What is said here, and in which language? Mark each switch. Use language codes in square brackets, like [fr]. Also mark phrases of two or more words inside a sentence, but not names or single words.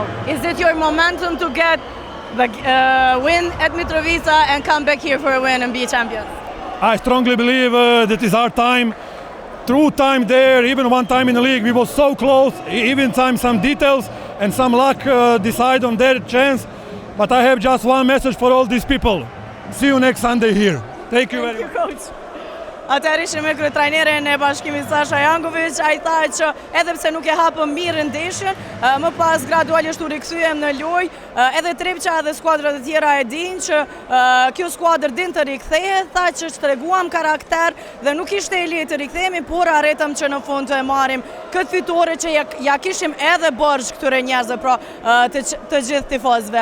[en] Is it your momentum to get the win at Mitrovica and come back here for a win and be champions? I strongly believe that is our time through time there, even one time in the league, we were so close, even some details and some luck decide on their chance. But I have just one message for all these people. See you next Sunday here. Thank you very much. Coach. [sq] Atëherë ishim me kryetrajnerin e Bashkimit Sasha Jankovic, ai tha që edhe pse nuk e hapëm mirë ndeshjen, më pas gradualisht u rikthyem në lojë, edhe Trepça edhe skuadrat e tjera e dinë që kjo skuadër din të rikthehet, tha që treguam karakter dhe nuk ishte e lehtë të rikthehemi, por arritëm që në fund të e marrim këtë fitore që ja kishim edhe borxh këtyre njerëzve, pra të gjithë tifozëve.